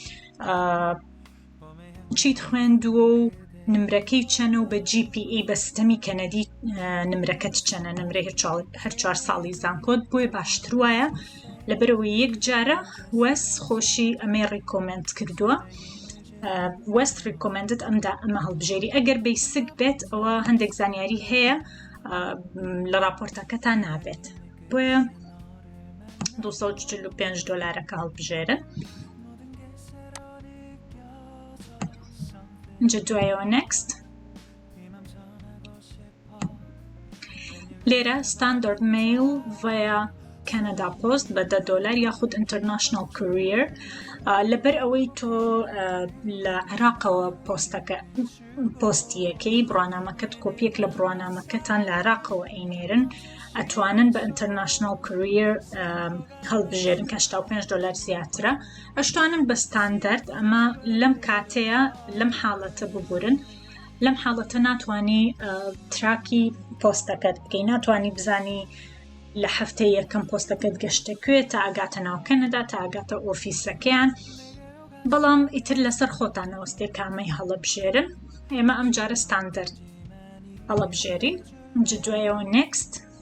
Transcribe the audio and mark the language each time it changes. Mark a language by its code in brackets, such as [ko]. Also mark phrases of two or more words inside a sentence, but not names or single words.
[ckb] چیت خوێندووە و نمرەکەی چەنە و بە GPA بە سیستەمی کەنەدی نمرەکەت چەنە نمرەی هەر 4 ساڵی زانکۆت بۆیە باشتر وایە لەبەرەوەی یەک جارە وەست خۆشی ئەمەی ڕیکۆمەند کردووە وەست ریکۆمەندت ئەمە هەڵبژێری ئەگەر بیسک بێت ئەوە هەندێک زانیاری هەیە لە راپۆرتەکەتان نابێت بۆیە $245 هەڵبژێرن اینجا دوایەوە next لێرە [en] standard mail via Canada Post [ckb] بە $10 یاخود [en] international courier [ckb] لەبەر ئەوەی تۆ لە عێراقەوە پۆستیەکەی بڕوانامەکەت کۆپیەک لە بڕوانامەکەتان لە عێراقەوە ئەینێرن ئەتوانن بە [en] international courier [ckb] هەڵبژێرن کە $85 زیاترە ئەشتوانن بە ستاندەرد ئەمە لەم کاتەیە لەم حاڵەتە ببورن لەم حاڵەتە ناتوانی تراکی پۆستەکەت بکەی ناتوانی بزانی لە هەفتەی یەکەم پۆستەکەت گەشتەکوێ تا ئاگاتە ناو کەنەدا تا ئاگاتە ئۆفیسەکەیان بەڵام ئیتر لەسەر خۆتانەوەستێ کامەی هەڵەبژێرن ئێمە ئەمجارە ستاندەرد هەڵەبژێرین اینجا دوایەوە next